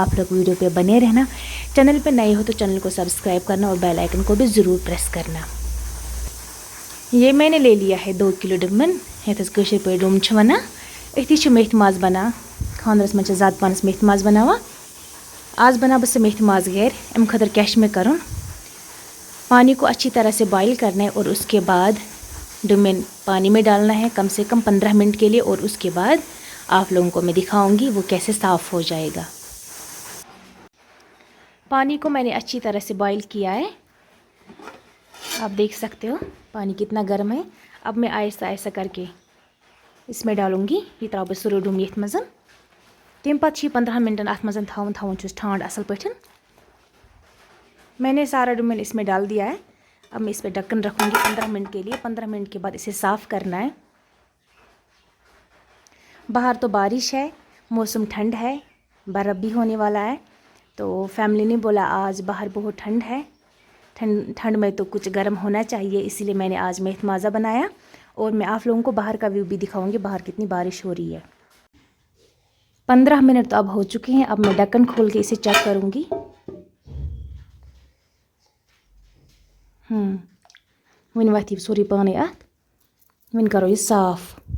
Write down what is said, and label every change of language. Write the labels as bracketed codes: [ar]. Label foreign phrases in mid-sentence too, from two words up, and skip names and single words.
[hi] आप लोग वीडियो पे बने रहना। चैनल पे नए हो तो चैनल को सब्सक्राइब करना और बेल आइकन को भी ज़रूर प्रेस करना। ये मैंने ले लिया है 2 किलो [ks] डुमन ये पे डुम वना अथी मीट माज़ बना खानदरस मन ज़्यादा पानस मीट माज़ बनावा। आज बना बस मीट माज़ गैर अम खतर क्या में करुन [hi] पानी को अच्छी तरह से बॉईल करना है और उसके बाद डुमन पानी में डालना है कम से कम 15 मिनट के लिए और उसके बाद आप लोगों को मैं दिखाऊंगी वो कैसे साफ़ हो जाएगा। पानी को मैंने अच्छी तरह से बॉईल किया है। आप देख सकते हो पानी कितना गर्म है। अब मैं आहिस्ता आहिस्ता करके इसमें डालूंगी [ks] ये त्राव बह सुर डुम ये मज़न तम पे 15 मिनटन अत मज़न थवन ठांड असल पे। [hi] मैंने सारा डुमन इसमें डाल दिया है। अब मैं इस पर ढक्कन रखूँगी 15 मिनट के लिए। 15 मिनट के बाद इसे साफ़ करना है। बाहर तो बारिश है, मौसम ठंड है, बर्फ़ भी होने वाला है। तो फैमिली ने बोला आज बाहर बहुत ठंड है, ठंड में तो कुछ गर्म होना चाहिए, इसीलिए मैंने आज मीट माज़ा बनाया। और मैं आप लोगों को बाहर का व्यू भी दिखाऊंगी बाहर कितनी बारिश हो रही है। 15 मिनट तो अब हो चुके हैं। अब मैं ढक्कन खोल के इसे चेक करूँगी। [ks] वन वथ सोरी पाने अत वन करो ये साफ़।